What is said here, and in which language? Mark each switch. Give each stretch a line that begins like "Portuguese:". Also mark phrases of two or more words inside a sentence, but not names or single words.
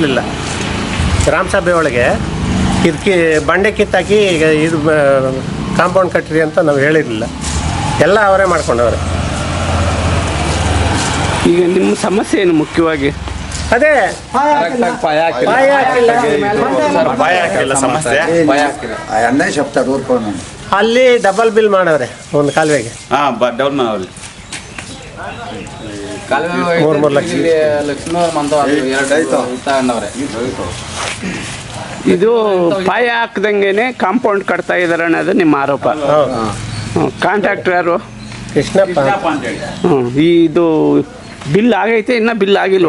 Kannada: ಗ್ರಾಮ ಸಭೆ ಒಳಗೆ ಬಂಡೆ ಕಿತ್ತಾಕಿ ಈಗ ಇದು ಕಾಂಪೌಂಡ್ ಕಟ್ಟಿರಿ ಅಂತ ನಾವು ಹೇಳಿರಲಿಲ್ಲ. ಎಲ್ಲ ಅವರೇ ಮಾಡ್ಕೊಂಡವ್ರೆ. ಈಗ ನಿಮ್ಮ ಸಮಸ್ಯೆ ಏನು ಮುಖ್ಯವಾಗಿ? ಅದೇ ಪಾಯ ಹಾಕಿಲ್ಲ
Telugu: సమస్య అన్నీ చెప్తాడు ఊరుకోను.
Kannada: ಅಲ್ಲಿ ಡಬಲ್ ಬಿಲ್ ಮಾಡವ್ರೆ ಒಂದು ಕಾಲುವೆಗೆ.
Telugu: డౌన్ అవ్వాలి.
Kannada: ಮೂರು ಲಕ್ಷ ಇದು ಪಾಯ ಹಾಕ್ದಂಗೆನೆ ಕಾಂಪೌಂಡ್ ಕಟ್ತಾ ಇದಾರೆ ಅನ್ನೋದು ನಿಮ್ಮ ಆರೋಪ. ಕಾಂಟ್ರಾಕ್ಟರ್ ಯಾರು? ಕೃಷ್ಣಪ್ಪ. ಇದು ಬಿಲ್ ಆಗೈತೆ, ಇನ್ನ ಬಿಲ್ ಆಗಿಲ್ವಾ?